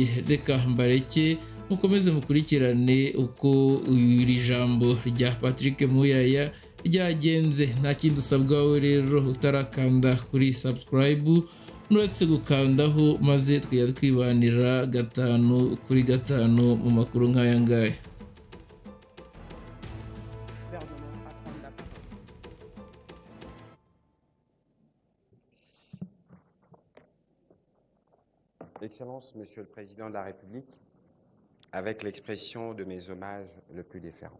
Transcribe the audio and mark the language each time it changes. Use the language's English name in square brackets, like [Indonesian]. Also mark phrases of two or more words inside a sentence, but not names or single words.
[Kinyarwanda] Reka mbareke mukomeze mukurikirane uko iri jambo rya Patrick Muyaya ryagenze. Nta kindi usabwa wowe rero utarakanda kuri subscribe uretse gukandaho maze twajya twibanira 5 kuri 5 mu makuru nk'aya ngaya. [French] Excellence, Monsieur le Président de la République, avec l'expression de mes hommages le plus déférents.